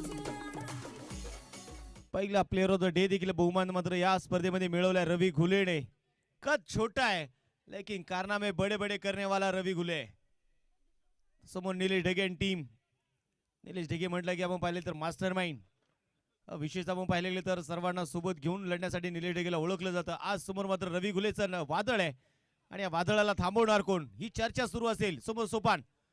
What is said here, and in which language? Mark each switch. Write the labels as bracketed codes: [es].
[mr] पहिला player of the day देखील बहुमान मात्र या स्पर्धेमध्ये मिळवलाय रवी घुलेने. [hi] कद छोटा है लेकिन कारनामे बड़े बड़े करने वाला रवी घुले. [mr] समोर निलेश ढगे टीम. निलेश ढगे म्हटलं की आपण पाहिले तर मास्टर माइंड. विशेषतः आपण पाहिले गेले तर सर्वांना सोबत घेऊन लढण्यासाठी निलेश ढगेला ओळखलं जातं. आज समोर मात्र रवी घुलेचं वादळ आहे आणि या वादळाला थांबवणार कोण ही चर्चा सुरू असेल. समोर सोपान.